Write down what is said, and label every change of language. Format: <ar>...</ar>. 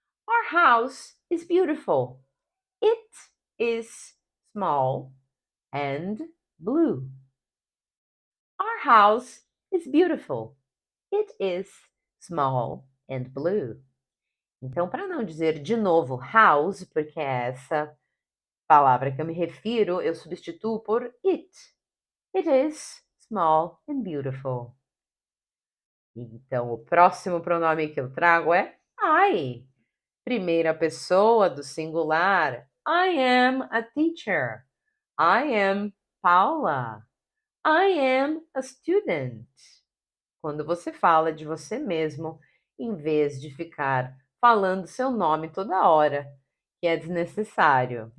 <en>Our house is beautiful. It is small and blue. Our house is beautiful. It is small and blue.</en> <pt>Então, para não dizer de novo house, porque é essa palavra que eu me refiro, eu substituo por it.</pt> <en>It is small and beautiful.</en> <pt>Então, o próximo pronome que eu trago é I. Primeira pessoa do singular.</pt> <en>I am a teacher. I am Paula. I am a student.</en> <pt>Quando você fala de você mesmo, em vez de ficar falando seu nome toda hora, que é desnecessário.</pt>